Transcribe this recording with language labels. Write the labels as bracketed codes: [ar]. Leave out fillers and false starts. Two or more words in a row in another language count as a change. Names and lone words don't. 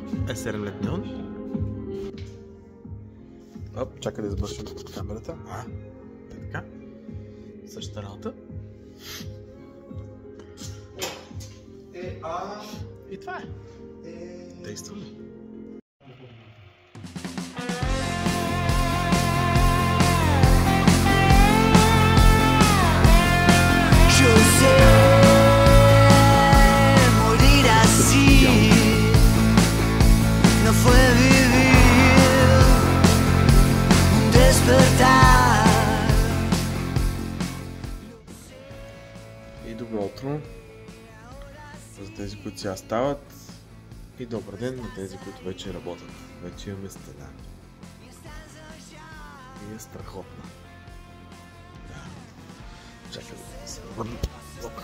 [bg] Е 7 лет неон. Оп, чакай да избършим камерата. Е така. Същата работа. И това е. Действаме. [es] Yo sé morir así, no fue vivir un despertar. [bg] И добро утро за тези, които сега стават, и добър ден на тези, които вече работят. Вече имаме стена. И е страхотна. Да. Чакай да се върна. Опа.